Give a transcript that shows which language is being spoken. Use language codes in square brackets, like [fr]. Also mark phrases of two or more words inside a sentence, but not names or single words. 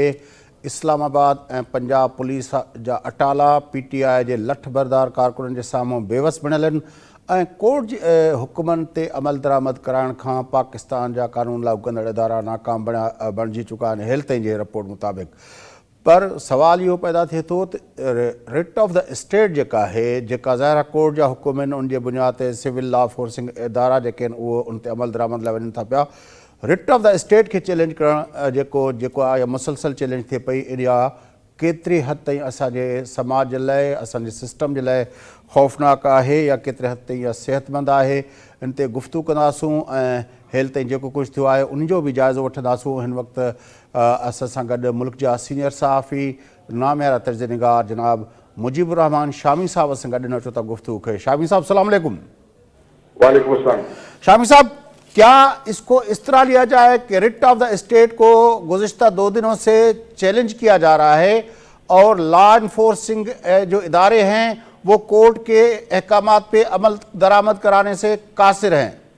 [sd] इस्लामाबाद ऐं पंजाब पुलिस जा अटाला PTI जे लठ बरदार कारकुननि जे साम्हूं बेवस बणियल आहिनि ऐं कोर्ट जे हुकुमनि ते अमल दरामद कराइण खां पाकिस्तान जा कानून लागू कंदड़ इदारा नाकाम बणिजी चुका आहिनि हेल्थ जी रिपोर्ट मुताबिक़। पर सवाल इहो पैदा थिए थो त [en] writ of the state [sd] जेका आहे, जेका ज़ाहिर कोर्ट जा हुकुम आहिनि, उन जे बुनियाद ते [en] civil law forcing [sd] इदारा जेके आहिनि उहो उन ते अमल दरामद लाइ वञनि था पिया। [en] writ of the state [sd] खे चैलेंज करणु जेको आहे मुसलसल चैलेंज थिए पई, इहा केतिरी हद ताईं असांजे समाज जे लाइ, असांजे सिस्टम जे लाइ ख़ौफ़नाक आहे या केतिरे हद ताईं इहा सिहतमंद आहे। इन ते गुफ़्तगू कंदासूं ऐं हेल्थ ताईं जेको कुझु थियो आहे उन जो बि जाइज़ो वठंदासूं। हिन वक़्तु असां सां गॾु मुल्क जा सीनियर सहाफ़ी नामियारा तर्ज़ निगार जनाब मुजीबुर रहमान शामी साहब से गॾु अचो था गुफ्तगू खे। [ar] शामी साहब سلام عليكم. وعليكم السلام. [ur] شامی صاحب، کیا اس کو اس طرح لیا جائے کہ [en] writ of the state [ur] کو گزشتہ 2 دنوں سے چیلنج کیا جا رہا ہے اور [en] law enforcing [ur] جو ادارے ہیں وہ کورٹ کے احکامات پہ عمل درآمد کرانے سے قاصر ہیں?